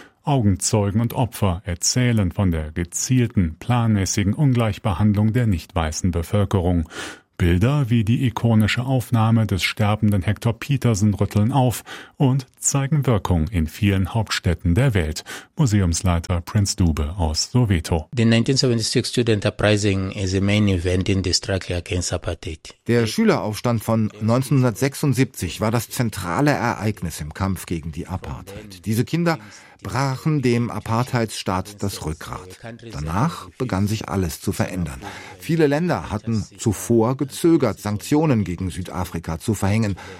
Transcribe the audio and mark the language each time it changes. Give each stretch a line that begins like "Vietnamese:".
German: Augenzeugen und Opfer erzählen von der gezielten, planmäßigen Ungleichbehandlung der nicht-weißen Bevölkerung. Bilder wie die ikonische Aufnahme des sterbenden Hector Petersen rütteln auf und zeigen Wirkung in vielen Hauptstädten der Welt. Museumsleiter Prince Dube aus Soweto.
English: The 1976 student uprising is a main event in the struggle against apartheid.
German: Der Schüleraufstand von 1976 war das zentrale Ereignis im Kampf gegen die Apartheid. Diese Kinder brachen dem Apartheidsstaat das Rückgrat. Danach begann sich alles zu verändern. Viele Länder hatten zuvor gezögert, Sanktionen gegen Südafrika zu verhängen.